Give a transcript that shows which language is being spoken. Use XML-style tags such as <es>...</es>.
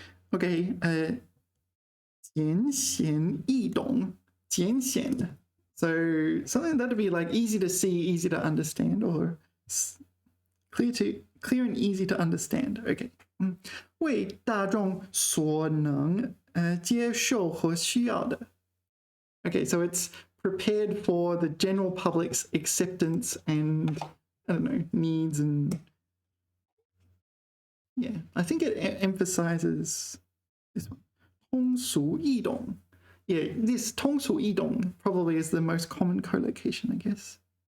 <zh>Okay, 简显易懂.简显.</zh> <en>So something that would be like easy to see, easy to understand, or clear and easy to understand. Okay.</en> <zh>为大众所能接受和需要的.</zh> <en>Okay, so it's prepared for the general public's acceptance and, I don't know, needs, and yeah, I think it emphasizes this one.</en> <zh>通俗易懂.</zh> <en>Yeah, this 通俗易懂 probably is the most common collocation, I guess.</en>